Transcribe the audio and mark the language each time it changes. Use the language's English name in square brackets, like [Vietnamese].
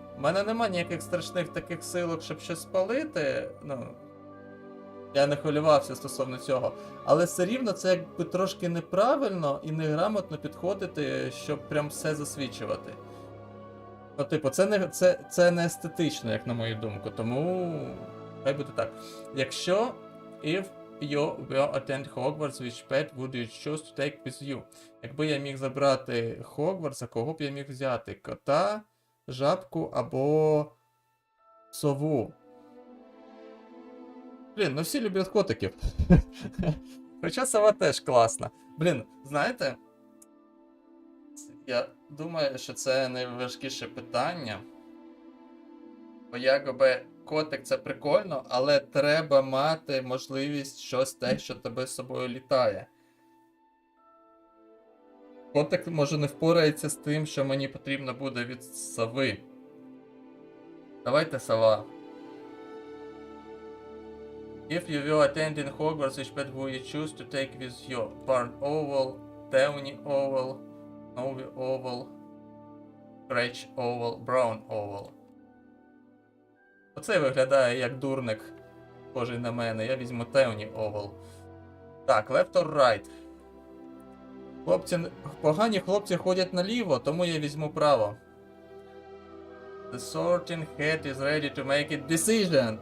[Ukrainian] У мене нема ніяких страшних таких силок, щоб щось спалити, я не хвилювався стосовно цього. Але все рівно це якби трошки неправильно і неграмотно підходити, щоб прям все засвідчувати. Ну, типу, це не естетично, як на мою думку, тому хай буде так. Якщо [English] if you will attend Hogwarts, which pet would you choose to take with you? [Ukrainian] Якби я міг забрати Хогвартса, кого б я міг взяти? Кота, жабку або сову? Блін, ну всі люблять котиків. Хоча сова теж класна. Блін, знаєте, я думаю, що це найважкіше питання. Бо якби котик це прикольно, але треба мати можливість щось те, що тебе з собою літає. Котик може не впорається з тим, що мені потрібно буде від сови. Давайте сова. [English] If you will attend in Hogwarts, which pet will you choose to take with you? Barn Owl, Tawny Owl, Snowy Owl, Scratch Owl, Brown Owl. [Ukrainian] Оце виглядає як дурник, схожий на мене. Я візьму Tawny Owl. Так, [English] left or right? [Ukrainian] Погані хлопці ходять наліво, тому я візьму право. [English] The sorting hat is ready to make a decision.